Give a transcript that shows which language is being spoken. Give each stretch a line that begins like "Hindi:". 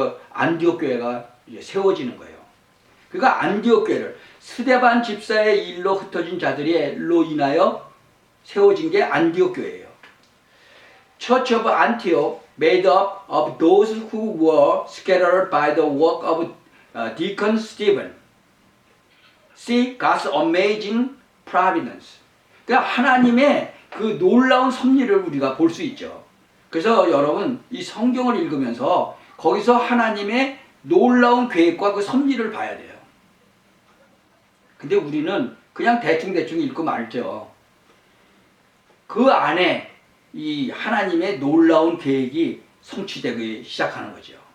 Korean: 안디옥 교회가 이제 세워지는 거예요. 그러니까 안디옥 교회를 스데반 집사의 일로 흩어진 자들로 인하여 세워진 게 안디옥 교회예요.
English: Church of Antioch, made up of those who were scattered by the work of Deacon Stephen. See God's amazing providence.
Korean: 그러니까 하나님의 그 놀라운 섭리를 우리가 볼 수 있죠. 그래서 여러분 이 성경을 읽으면서 거기서 하나님의 놀라운 계획과 그 섭리를 봐야 돼요. 근데 우리는 그냥 대충대충 읽고 말죠. 그 안에 이 하나님의 놀라운 계획이 성취되기 시작하는 거죠.